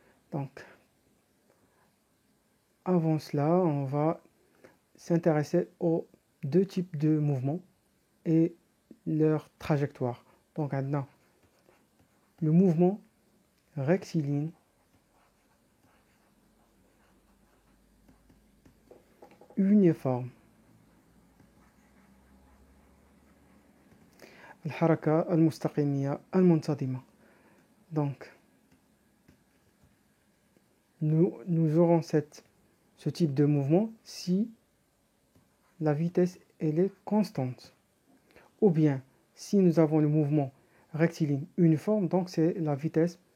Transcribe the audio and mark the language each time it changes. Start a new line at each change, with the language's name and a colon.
French: Donc, avant cela, on va s'intéresser aux deux types de mouvements et leur trajectoire. Donc, maintenant, le mouvement rectiligne uniforme.
Arabic: الحركة المستقيمية المنتظمة.
French: Donc, nous aurons ce type de mouvement si la vitesse elle est constante. Ou bien, si nous avons le mouvement rectiligne uniforme, donc c'est la vitesse.